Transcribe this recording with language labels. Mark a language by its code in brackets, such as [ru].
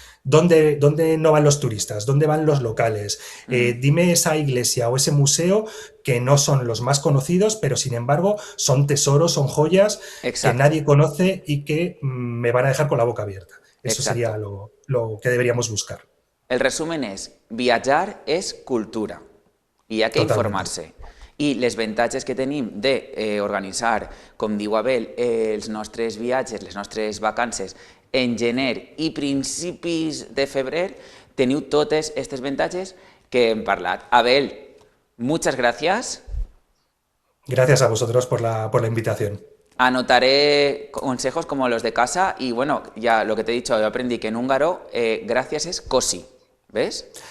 [es] ¿Dónde no van los turistas? ¿Dónde van los locales? Mm, Dime esa iglesia o ese museo que no son los más conocidos, pero sin embargo son tesoros, son joyas que exacto, nadie conoce y que me van a dejar con la boca abierta. Eso sería exacto. lo que deberíamos buscar. El resumen es, [ca] viatjar és cultura i hi ha que [es] Totalmente. [ca] informar-se. I les avantatges que tenim de organitzar, com diu Abel, els nostres viatges, les nostres vacances en gener i principis de febrer, teniu totes aquestes avantatges que hem parlat. [es] Abel, muchas gracias. Gracias a vosotros por la invitación. Anotaré consejos como los de casa y bueno, ya lo que te he dicho, yo aprendí que en húngaro gracias es cosi. ¿Ves?